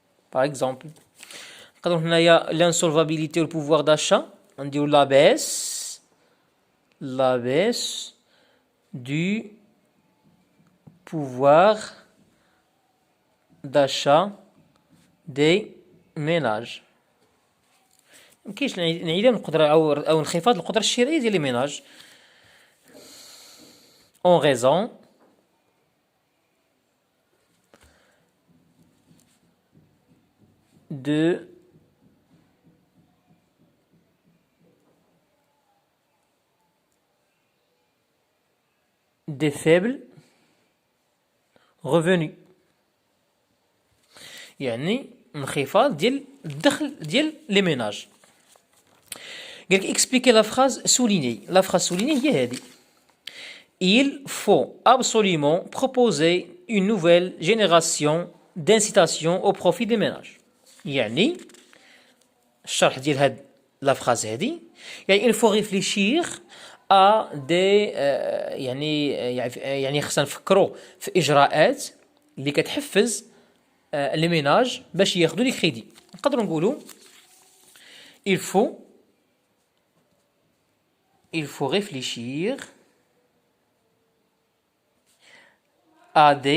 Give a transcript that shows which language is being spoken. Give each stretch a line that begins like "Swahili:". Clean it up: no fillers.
French: Par exemple, quand on a l'insolvabilité ou le pouvoir d'achat, on dit la baisse du pouvoir d'achat des ménages.
Arabic: مكاينش انعدام القدرة أو انخفاض القدرة الشرائية ديال لي ménages
French: en raison des faibles revenus.
Arabic: يعني انخفاض ديال الدخل ديال لي ménages.
French: قال لك expliquer la phrase soulignée. La phrase soulignée
Arabic: هي هذه.
French: Il faut absolument proposer une nouvelle génération d'incitation au profit des ménages.
Arabic: يعني الشرح ديال هاد لا فراز هذه يعني
French: il faut réfléchir à des
Arabic: يعني خصنا نفكروا في اجراءات اللي كتحفز لي ميناج باش ياخذوا لي كريدي.
French: نقدروا نقولوا il faut réfléchir à